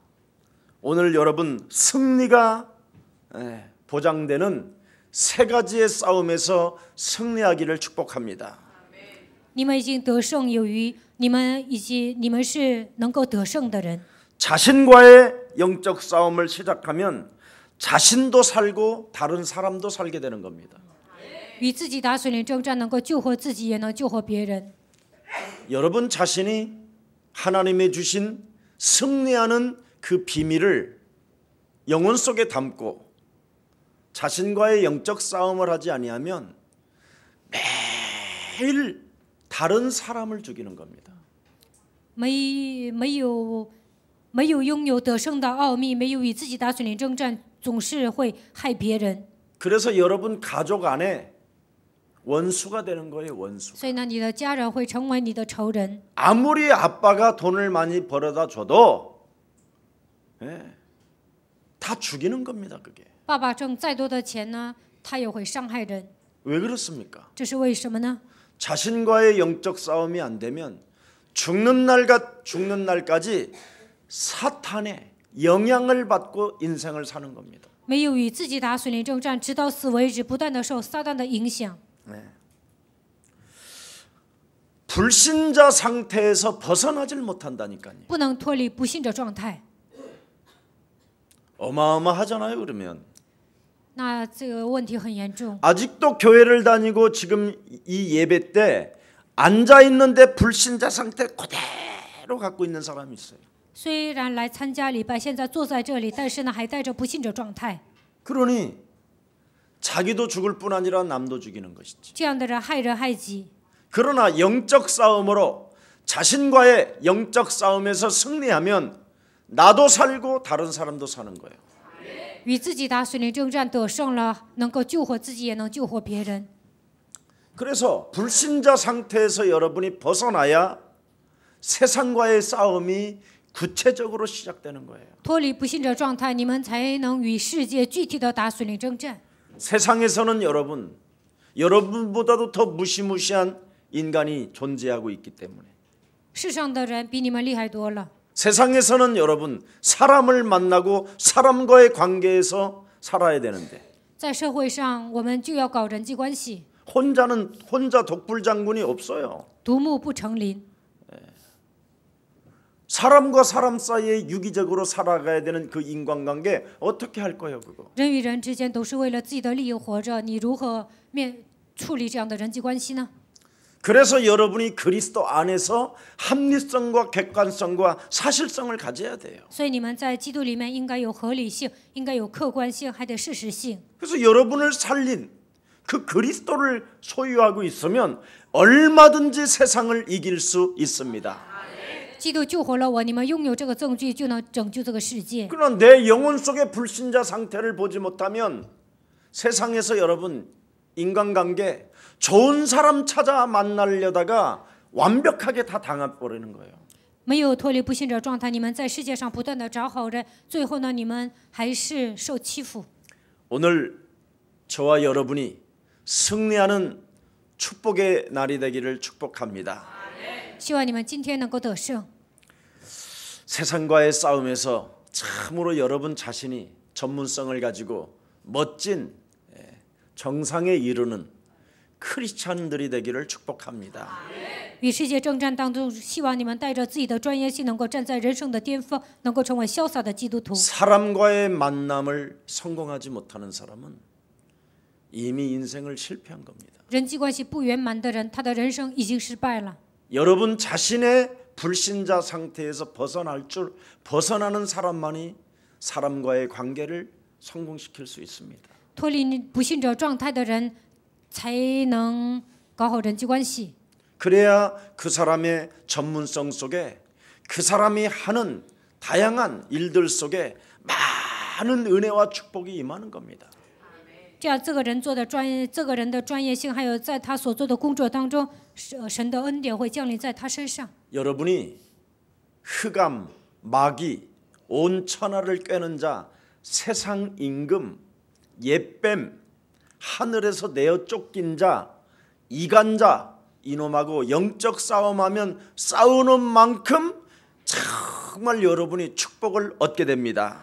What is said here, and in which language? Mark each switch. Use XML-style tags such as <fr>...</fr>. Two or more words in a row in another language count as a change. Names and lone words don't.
<ko>오늘 여러분 승리가 보장되는 세 가지의 싸움에서 승리하기를 축복합니다.</ko> <zh>你们已经得胜有余，你们是能够得胜的人。</zh> <ko>자신과의 영적 싸움을 시작하면 자신도 살고 다른 사람도 살게 되는 겁니다.</ko> <zh>与自己打属灵征战，能够救活自己，也能救活别人。</zh> <ko>여러분 자신이 하나님의 주신 승리하는 그 비밀을 영혼 속에 담고 자신과의 영적 싸움을 하지 아니하면 매일 다른 사람을 죽이는 겁니다.</ko> <zh>没有拥有得胜的奥秘，没有与自己打属灵征战，总是会害别人。</zh> <ko>그래서 여러분 가족 안에 원수가 되는 거예요. 원수.</ko> <zh>所以呢，你的家人会成为你的仇人。</zh> <ko>아무리 아빠가 돈을 많이 벌어다 줘도 다 죽이는 겁니다. 그게.</ko> <zh>爸爸挣再多的钱呢，他也会伤害人。</zh> <ko>왜 그렇습니까?</ko> <zh>这是为什么呢？</zh> <ko>자신과의 영적 싸움이 안 되면 죽는 날까지 사탄의 영향을 받고 인생을 사는 겁니다.</ko> <zh>没有与自己打属灵征战，直到死为止，不断的受撒旦的影响。</zh> <ko>불신자 상태에서 벗어나질 못한다니까요.</ko> <zh>不能脱离不信者状态。</zh> <ko>어마어마하잖아요. 그러면</ko> <zh>那这个问题很严重。</zh> <ko>아직도 교회를 다니고 지금 이 예배 때 앉아 있는데 불신자 상태 그대로 갖고 있는 사람이 있어요.</ko> <zh>虽然来参加礼拜，现在坐在这里，但是呢，还带着不信者状态。</zh> <ko>그러니 자기도 죽을 뿐 아니라 남도 죽이는 것이지.</ko> <zh>这样的人害人害己。</zh> <ko>그러나 영적 싸움으로 자신과의 영적 싸움에서 승리하면 나도 살고 다른 사람도 사는 거예요.</ko> <zh>与自己打属灵征战得胜了，能够救活自己，也能救活别人。</zh> <ko>그래서 불신자 상태에서 여러분이 벗어나야 세상과의 싸움이 구체적으로 시작되는 거예요.</ko> <zh>脱离不信者状态，你们才能与世界具体的打属灵征战。</zh> <ko>세상에서는 여러분보다도 더 무시무시한 인간이 존재하고 있기 때문에</ko> <zh>世上的人比你们厉害多了。</zh> <ko>세상에서는 여러분 사람을 만나고 사람과의 관계에서 살아야 되는데</ko> <zh>在社会上，我们就要搞人际关系，</zh> <ko>혼자 독불장군이 없어요.</ko> <zh>独木不成林。</zh> <ko>사람과 사람 사이에 유기적으로 살아가야 되는 그 인간관계 어떻게 할 거예요, 그거?</ko> <zh>人与人之间都是为了自己的利益活着，你如何处理这样的人际关系呢？</zh> <ko>그래서 여러분이 그리스도 안에서 합리성과 객관성과 사실성을 가져야 돼요.</ko> <zh>所以你们在基督里面应该有合理性，应该有客观性，还得事实性。</zh> <ko>그래서 여러분을 살린 그 그리스도를 소유하고 있으면 얼마든지 세상을 이길 수 있습니다.</ko> <zh>基督救活了我，你们拥有这个证据，就能拯救这个世界。</zh> <ko>그러나 내 영혼 속의 불신자 상태를 보지 못하면 세상에서 여러분 인간관계 좋은 사람 찾아 만나려다가 완벽하게 다 당해버리는 거예요.</ko> <zh>没有脱离不信者状态，你们在世界上不断的找好人，最后呢，你们还是受欺负。</zh> <ko>오늘 저와 여러분이 승리하는 축복의 날이 되기를 축복합니다.</ko> <zh>希望你们今天能够得胜。</zh> <ko>세상과의 싸움에서 참으로 여러분 자신이 전문성을 가지고 멋진 정상에 이르는 크리스찬들이 되기를 축복합니다.</ko> <zh>与世界征战当中，希望你们带着自己的专业性，能够站在人生的巅峰，能够成为潇洒的基督徒。</zh> <ko>사람과의 만남을 성공하지 못하는 사람은 이미 인생을 실패한 겁니다.</ko> <zh>人际关系不圆满的人，他的人生已经失败了。</zh> <ko>여러분 자신의 불신자 상태에서 벗어나는 사람만이 사람과의 관계를 성공시킬 수 있습니다.</ko> <zh>脱离不信者状态的人，才能搞好人际关系。</zh> <ko>그래야 그 사람의 전문성 속에 그 사람이 하는 다양한 일들 속에 많은 은혜와 축복이 임하는 겁니다.</ko> <zh>这样，这个人的专业性，还有在他所做的工作当中，神的恩典会降临在他身上。</zh> <ko>여러분이 흑암, 마귀, 온 천하를 꿰는 자, 세상 임금, 옛뱀, 하늘에서 내어 쫓긴 자, 이간자, 이놈하고 영적 싸움하면 싸우는 만큼 정말 여러분이 축복을 얻게 됩니다.</ko>